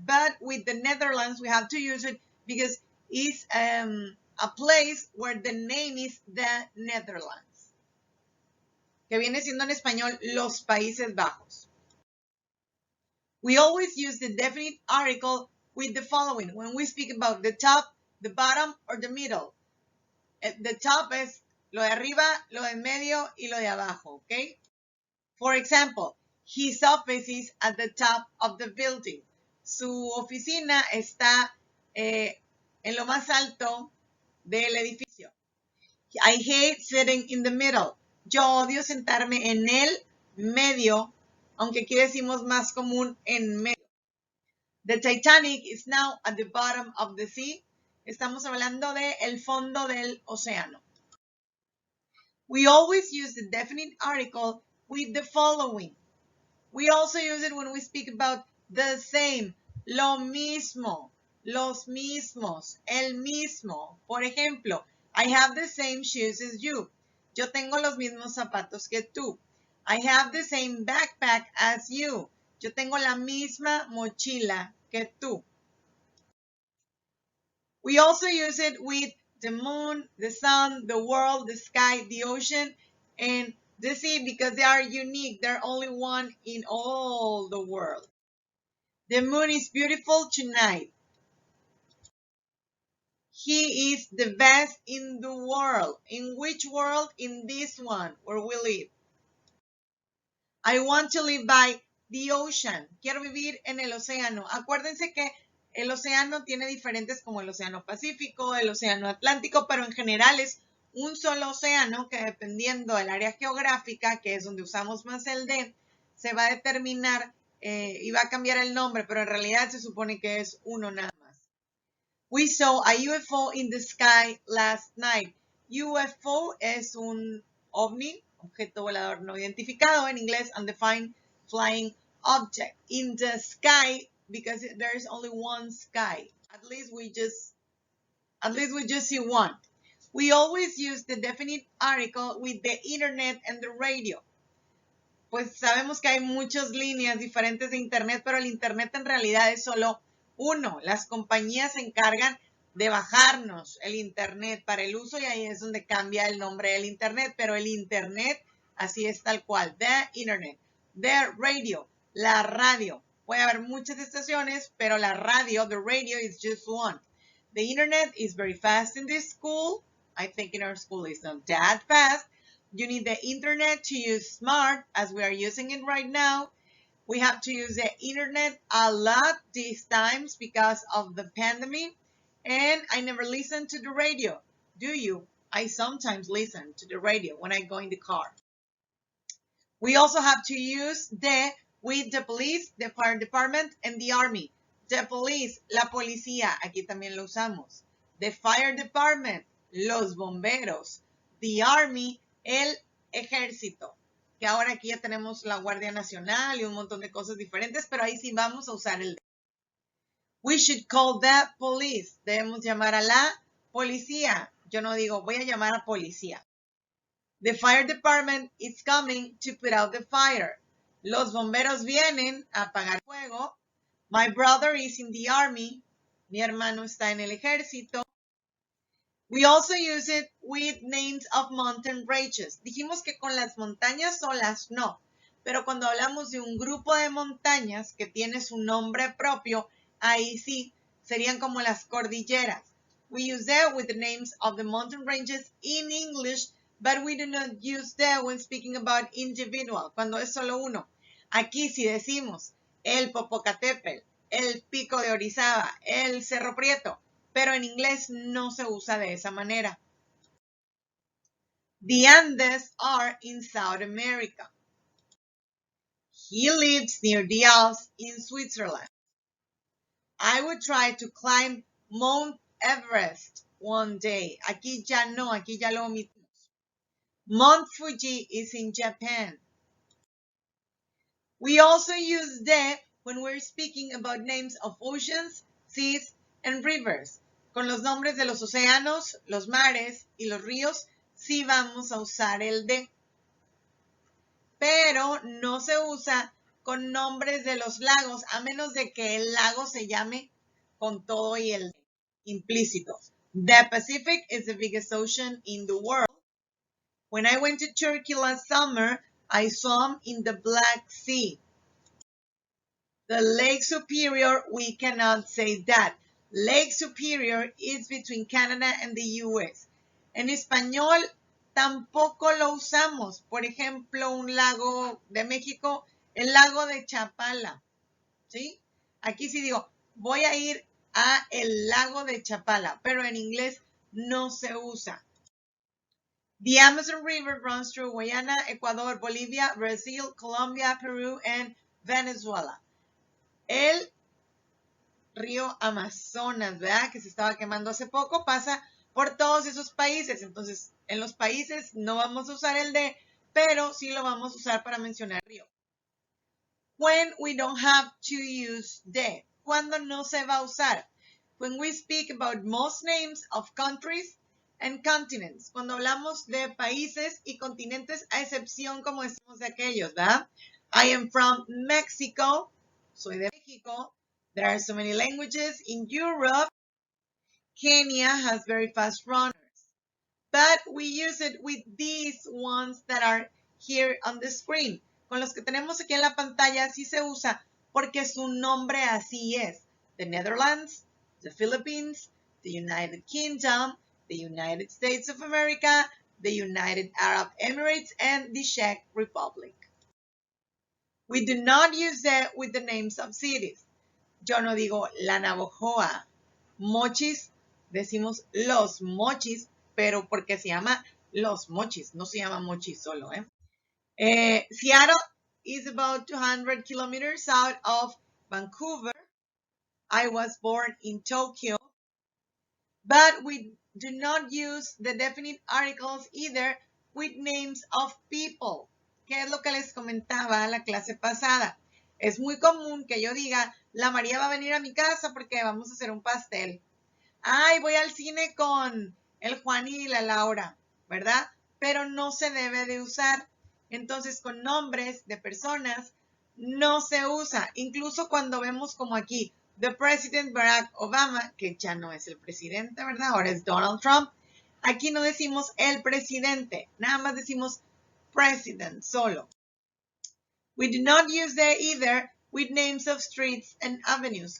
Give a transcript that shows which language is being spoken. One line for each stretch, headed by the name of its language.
English: But with the Netherlands, we have to use it because it's a place where the name is the Netherlands,
Spanish: que viene siendo en español los Países Bajos.
English: We always use the definite article with the following when we speak about the top, the bottom, or the middle. The top
Spanish: es lo de arriba, lo de en medio, y lo de abajo, okay?
English: For example, his office is at the top of the building.
Spanish: Su oficina está en lo más alto del edificio.
English: I hate sitting in the middle.
Spanish: Yo odio sentarme en el medio, aunque aquí decimos más común en medio.
English: The Titanic is now at the bottom of the sea.
Spanish: Estamos hablando de el fondo del océano.
English: We always use the definite article with the following. We also use it when we speak about the same,
Spanish: lo mismo, los mismos, el mismo. Por ejemplo,
English: I have the same shoes as you.
Spanish: Yo tengo los mismos zapatos que tú.
English: I have the same backpack as you.
Spanish: Yo tengo la misma mochila que tú.
English: We also use it with the moon, the sun, the world, the sky, the ocean, and the sea because they are unique. They're only one in all the world. The moon is beautiful tonight. He is the best in the world. In which world? In this one where we live. I want to live by the ocean.
Spanish: Quiero vivir en el océano. Acuérdense que el océano tiene diferentes como el océano Pacífico, el océano Atlántico, pero en general es un solo océano que dependiendo del área geográfica, que es donde usamos más el de, se va a determinar y va a cambiar el nombre, pero en realidad se supone que es uno nada más.
English: We saw a UFO in the sky last night.
Spanish: UFO es un ovni, objeto volador no identificado, en inglés
English: undefined flying object. In the sky, because there is only one sky. At least we just see one. We always use the definite article with the internet and the radio.
Spanish: Pues sabemos que hay muchas líneas diferentes de internet, pero el internet en realidad es solo uno. Las compañías se encargan de bajarnos el internet para el uso y ahí es donde cambia el nombre del internet, pero el internet así es tal cual.
English: The internet, the radio,
Spanish: la radio. puede haber muchas estaciones, pero la radio,
English: the radio is just one. The internet is very fast in this school. I think in our school it's not that fast. You need the internet to use smart as we are using it right now. We have to use the internet a lot these times because of the pandemic. And I never listen to the radio. Do you? I sometimes listen to the radio when I go in the car. We also have to use the with the police, the fire department, and the army. The police,
Spanish: la policía, aquí también lo usamos.
English: The fire department,
Spanish: los bomberos.
English: The army,
Spanish: el ejército. Que ahora aquí ya tenemos la Guardia Nacional y un montón de cosas diferentes, pero ahí sí vamos a usar el de.
English: We should call the police.
Spanish: Debemos llamar a la policía. Yo no digo, voy a llamar a policía.
English: The fire department is coming to put out the fire.
Spanish: Los bomberos vienen a apagar fuego.
English: My brother is in the army.
Spanish: Mi hermano está en el ejército.
English: We also use it with names of mountain ranges.
Spanish: Dijimos que con las montañas solas no, pero cuando hablamos de un grupo de montañas que tiene su nombre propio, ahí sí, serían como las cordilleras.
English: We use that with the names of the mountain ranges in English, but we do not use that when speaking about individual,
Spanish: cuando es solo uno. Aquí sí decimos el Popocatépetl, el Pico de Orizaba, el Cerro Prieto, pero en inglés no se usa de esa manera.
English: The Andes are in South America. He lives near the Alps in Switzerland. I would try to climb Mount Everest one day.
Spanish: Aquí ya no, aquí ya lo omitimos.
English: Mount Fuji is in Japan. We also use the when we're speaking about names of oceans, seas, and rivers.
Spanish: Con los nombres de los océanos, los mares y los ríos, sí vamos a usar el de. Pero no se usa con nombres de los lagos, a menos de que el lago se llame con todo y el implícito.
English: The Pacific is the biggest ocean in the world. When I went to Turkey last summer, I swam in the Black Sea. The Lake Superior, we cannot say that. Lake Superior is between Canada and the US.
Spanish: En español tampoco lo usamos. Por ejemplo, un lago de México, el lago de Chapala. ¿Sí? Aquí sí digo, voy a ir a el lago de Chapala, pero en inglés no se usa. The Amazon River runs through Guyana, Ecuador, Bolivia, Brazil, Colombia, Peru, and Venezuela. El río Amazonas, ¿verdad? Que se estaba quemando hace poco, pasa por todos esos países. Entonces, en los países no vamos a usar el de, pero sí lo vamos a usar para mencionar río.
English: When we don't have to use the.
Spanish: ¿Cuándo no se va a usar?
English: When we speak about most names of countries and continents.
Spanish: Cuando hablamos de países y continentes, a excepción, como decimos, de aquellos, ¿verdad?
English: I am from Mexico.
Spanish: Soy de México.
English: There are so many languages in Europe. Kenya has very fast runners. But we use it with these ones that are here on the screen.
Spanish: Con los que tenemos aquí en la pantalla sí se usa porque su nombre así es.
English: The Netherlands, the Philippines, the United Kingdom, the United States of America, the United Arab Emirates, and the Czech Republic. We do not use that with the names of cities.
Spanish: Yo no digo la Navojoa. Mochis, decimos los Mochis, pero porque se llama Los Mochis, no se llama Mochis solo.
English: Seattle is about 200 kilometers out of Vancouver. I was born in Tokyo. But we do not use the definite articles either with names of people.
Spanish: ¿Qué es lo que les comentaba la clase pasada? Es muy común que yo diga, la María va a venir a mi casa porque vamos a hacer un pastel. Ay, voy al cine con el Juan y la Laura, ¿verdad? Pero no se debe de usar. Entonces, con nombres de personas no se usa. Incluso cuando vemos como aquí,
English: the President Barack Obama,
Spanish: que ya no es el presidente, ¿verdad? Ahora es Donald Trump. Aquí no decimos el presidente, nada más decimos president solo.
English: We do not use the either with names of streets and avenues.